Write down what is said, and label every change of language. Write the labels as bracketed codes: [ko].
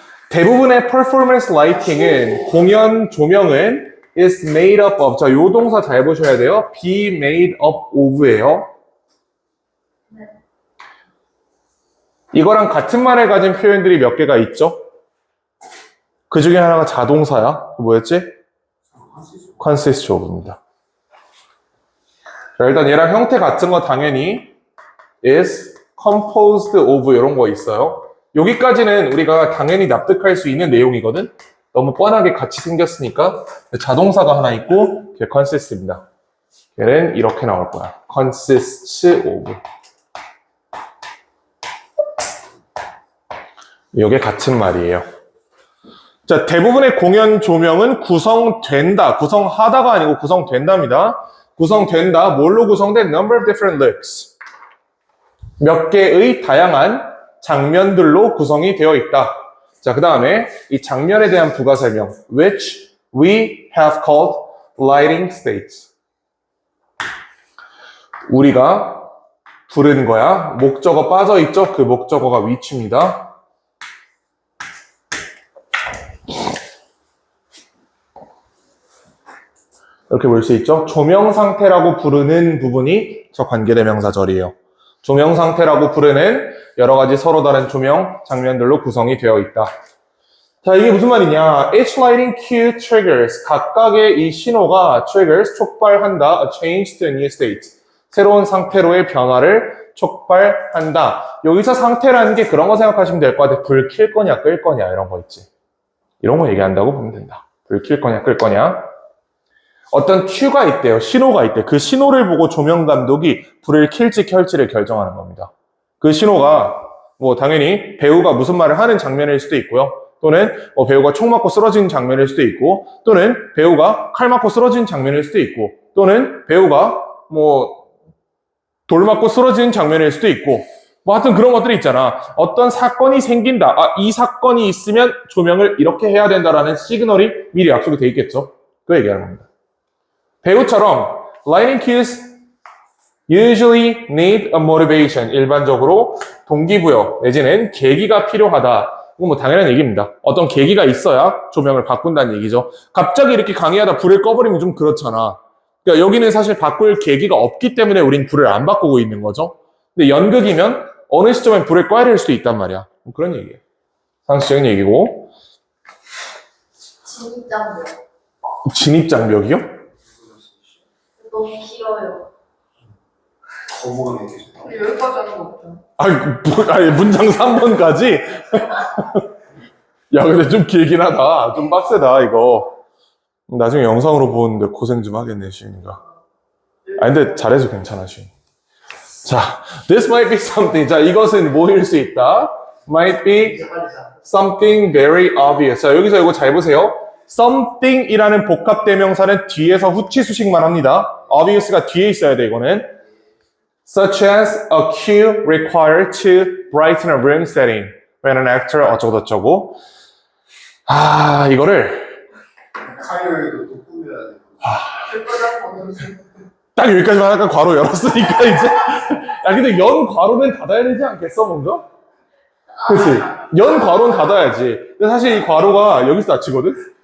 [ko] 대부분의 [en] performance lighting [ko] 은, 공연 조명은 [en] is made up of. [ko] 자, 요 동사 잘 보셔야 돼요. [en] be made up of [ko] 예요. 네. 이거랑 같은 말을 가진 표현들이 몇 개가 있죠? 그 중에 하나가 자동사야. 뭐였지? [en] consist of [ko] 입니다. 자, 일단 얘랑 형태 같은 거 당연히 [en] is composed of [ko] 이런 거 있어요. 여기까지는 우리가 당연히 납득할 수 있는 내용이거든. 너무 뻔하게 같이 생겼으니까 자동사가 하나 있고 걔 consist입니다. 걔는 이렇게 나올 거야. [en] consists of. [ko] 이게 같은 말이에요. 자, 대부분의 공연 조명은 구성된다. 구성하다가 아니고 구성된답니다. 구성된다. 뭘로 구성된? [en] Number of different looks. [ko] 몇 개의 다양한 장면들로 구성이 되어 있다. 자, 그 다음에 이 장면에 대한 부가 설명. [en] Which we have called lighting states. [ko] 우리가 부른 거야. 목적어 빠져있죠? 그 목적어가 which입니다. 이렇게 볼 수 있죠? 조명 상태라고 부르는 부분이 저 관계대명사절이에요. 조명 상태라고 부르는 여러 가지 서로 다른 조명 장면들로 구성이 되어 있다. 자, 이게 무슨 말이냐? [en] Each lighting cue triggers. [ko] 각각의 이 신호가 [en] triggers, [ko] 촉발한다. [en] A change to a new state. [ko] 새로운 상태로의 변화를 촉발한다. 여기서 상태라는 게 그런 거 생각하시면 될 것 같아요. 불 켤 거냐, 끌 거냐, 이런 거 있지. 이런 거 얘기한다고 보면 된다. 불 켤 거냐, 끌 거냐. 어떤 큐가 있대요. 신호가 있대. 그 신호를 보고 조명 감독이 불을 켤지 켤지를 결정하는 겁니다. 그 신호가 뭐 당연히 배우가 무슨 말을 하는 장면일 수도 있고요. 또는 배우가 총 맞고 쓰러진 장면일 수도 있고, 또는 배우가 칼 맞고 쓰러진 장면일 수도 있고, 또는 배우가 돌 맞고 쓰러진 장면일 수도 있고, 뭐 하여튼 그런 것들이 있잖아. 어떤 사건이 생긴다. 이 사건이 있으면 조명을 이렇게 해야 된다라는 시그널이 미리 약속이 돼 있겠죠. 그 얘기하는 겁니다. 배우처럼 [en] lighting cues usually need a motivation. [ko] 일반적으로 동기부여 내지는 계기가 필요하다. 이건 뭐 당연한 얘기입니다. 어떤 계기가 있어야 조명을 바꾼다는 얘기죠. 갑자기 이렇게 강의하다 불을 꺼버리면 좀 그렇잖아. 그러니까 여기는 사실 바꿀 계기가 없기 때문에 우린 불을 안 바꾸고 있는 거죠. 근데 연극이면 어느 시점에 불을 꺼야 될 수도 있단 말이야. 뭐 그런 얘기예요. 상식적인 얘기고. 진입장벽. 진입장벽이요? 너무 길어요. 거부감이 되죠. 여기까지 하는 거 없죠. 아니, 문장 3번까지? 야, 근데 좀 길긴 하다. 좀 빡세다, 이거. 나중에 영상으로 보는데 고생 좀 하겠네, 시윤이가. 근데 잘해서 괜찮아, 시윤. [en] 자, this might be something. [ko] 자, 이것은 뭐일 수 있다? [en] might be [ko] 이제 빨리 자. [en] something very obvious. [ko] 자, 여기서 이거 잘 보세요. something이라는 복합대명사는 뒤에서 후치수식만 합니다. obvious가 뒤에 있어야 돼, 이거는. [en] Such as a cue required to brighten a room setting when an actor [ko] 어쩌고저쩌고. 이거를 카이어에도 또 꾸며야 돼. 여기까지 하는 거 없죠. 딱 여기까지만 약간 괄호 열었으니까 이제. 야, 근데 연 괄호는 닫아야 되지 않겠어, 뭔가? 그치? 연 괄호는 닫아야지. 근데 사실 이 괄호가 여기서 닫히거든?